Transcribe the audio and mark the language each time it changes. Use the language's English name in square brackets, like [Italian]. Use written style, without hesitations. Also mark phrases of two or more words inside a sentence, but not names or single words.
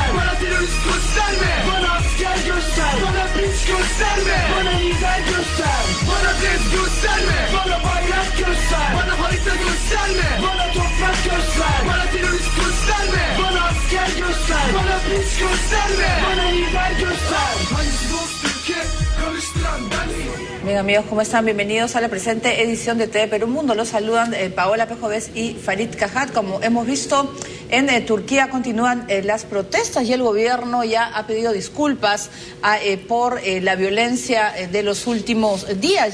[Turkish] Bana terörist gösterme, bana asker göster. Bana piç gösterme, bana lider göster. Bana deniz gösterme, bana bayrak göster. Bana harita gösterme, bana toprak göster. Bana terörist gösterme, bana asker göster. Bana piç gösterme, bana lider göster. Hangisi dost ülke karıştıran bensin. [Spanish] Bien, amigos, ¿cómo están? Bienvenidos a la presente edición de TV Perú Mundo. Los saludan Paola Pejoves y Farid Kahat. Como hemos visto, en Turquía continúan las protestas y el gobierno ya ha pedido disculpas por la violencia de los últimos días.